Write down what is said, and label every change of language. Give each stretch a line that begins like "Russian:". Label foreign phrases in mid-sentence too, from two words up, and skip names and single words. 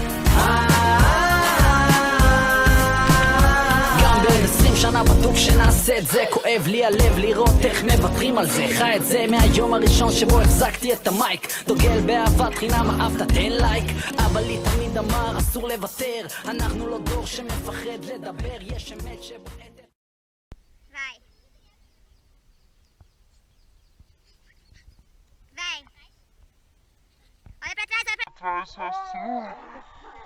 Hebrew: גם בעוד 20 שנה בטוח שנעשה את זה, כואב לי הלב לראות איך מוותרים על זה, חי את זה מהיום הראשון שבו החזקתי את המייק, דוגל באהבת חינם, אהבת תן לייק, אבא לי תמיד אמר אסור לוותר, אנחנו לא דור שמפחד לדבר, יש אמת שבועטת.
Portuguese: Vai. Vai. Olha pra trás, olha pra trás.